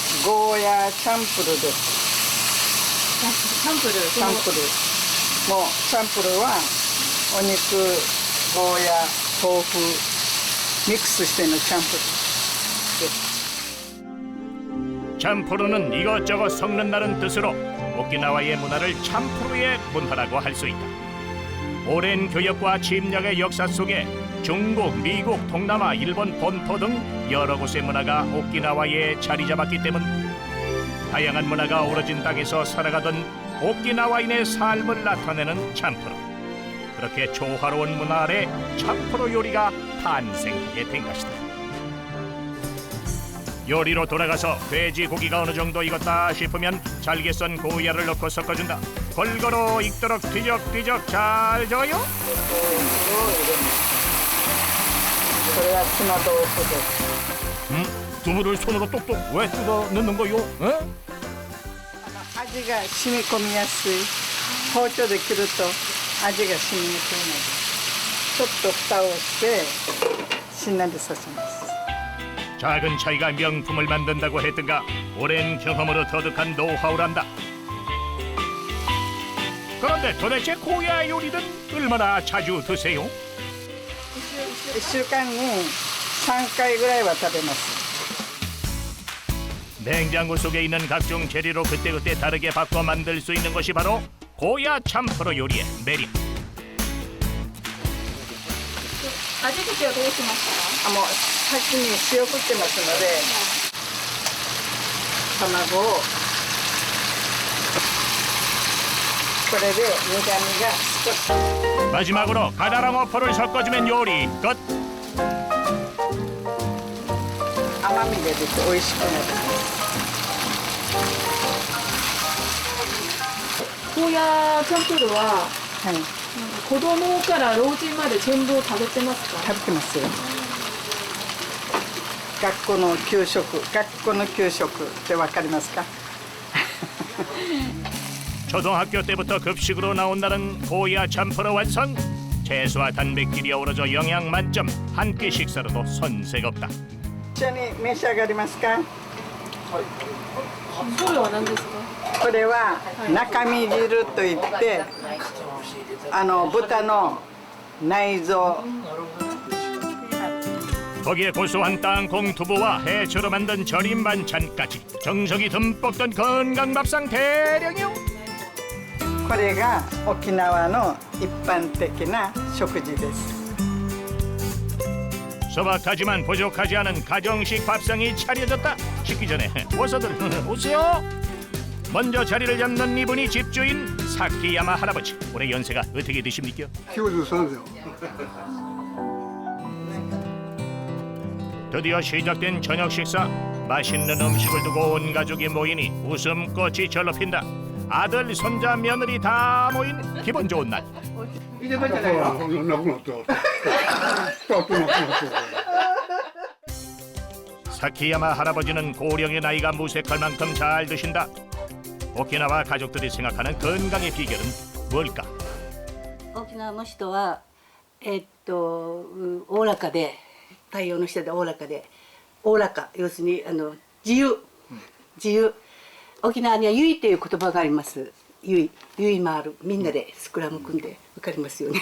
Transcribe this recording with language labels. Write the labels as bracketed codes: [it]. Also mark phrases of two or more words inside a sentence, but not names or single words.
[ja] ゴーヤチャンプルです。サンプル。チャンプル。もうチャンプルはお肉、ゴーヤ、豆腐ミックスしてのチャンプルです。 [ko] 참프루는 이것저것 섞는다는 뜻으로 오키나와의 문화를 참프루의 문화라고 할 수 있다. 오랜 교역과 침략의 역사 속에 중국, 미국, 동남아, 일본 본토 등 여러 곳의 문화가 오키나와에 자리 잡았기 때문 다양한 문화가 어우러진 땅에서 살아가던 오키나와인의 삶을 나타내는 참프루. 그렇게 조화로운 문화 아래 참프루 요리가 탄생하게 된 것이다. 요리로 돌아가서 돼지고기가 어느 정도 익었다 싶으면 잘게 썬 고야를 넣고 섞어준다. 골고루 익도록 뒤적뒤적 잘 저어요. [ja] これはツナ豆腐です。 [ko] 두부를 손으로 똑똑 왜 뜯어 넣는 거요? 에? [ja] 味が染み込みやすい。包丁で切ると味が染みにくいので、ちょっと蓋をしてしんなりさせます。 [ko] 작은 차이가 명품을 만든다고 했던가 오랜 경험으로 터득한 노하우란다. 그런데 도대체 고야 요리는 얼마나 자주 드세요? [ja] 1 週間に3回ぐらいは食べます。 [ko] 냉장고 속에 있는 각종 재료로 그때그때 다르게 바꿔 만들 수 있는 것이 바로 고야 참프로 요리의 매력. [ja] 味付けはどうしますか？もう先に塩振ってますので、卵をこれで苦味が少し [ko] 마지막으로 가다랑어포를 섞어주면 요리 끝. [ja] 甘みが出て美味しくなります。ゴーヤチャンプルははい、子供から老人まで全部食べてますか？食べてますよ。学校の給食ってわかりますか？ [ko] 초등학교 때부터 급식으로 나온다는 고야 참프로 완성. 채소와 단백질이 어우러져 영양 만점. 한 끼 식사로도 손색 없다. [ja] 一緒に召し上がりますか？それは何ですか？これは中身汁といって、豚の内臓。 [ko] 거기에 고소한 땅콩 두부와 해초로 만든 절임 반찬까지 정성이 듬뿍 든 건강 밥상 대령이요. [ja] これが沖縄の一般的な食事です。 [ko] 소박하지만 부족하지 않은 가정식 밥상이 차려졌다. 식기 전에 어서들 오세요. 먼저 자리를 잡는 이분이 집주인 사키야마 할아버지. 올해 연세가 어떻게 되십니까? 93세요. 드디어 시작된 저녁 식사. 맛있는 음식을 두고 온 가족이 모이니 웃음꽃이 절로 핀다. 아들, 손자, 며느리 다 모인 기분 좋은 날. [ja] 亡くなった。亡くなった。 [ko] 사키야마 할아버지는 고령의 나이가 무색할 만큼 잘 드신다. 오키나와 가족들이 생각하는 건강의 비결은 뭘까? [ja] 沖縄の人はおおらかで太陽の下でおおらかでおおらか要するに自由沖縄にはゆいという言葉があります。ゆい回るみんなでスクラム組んでわかりますよね。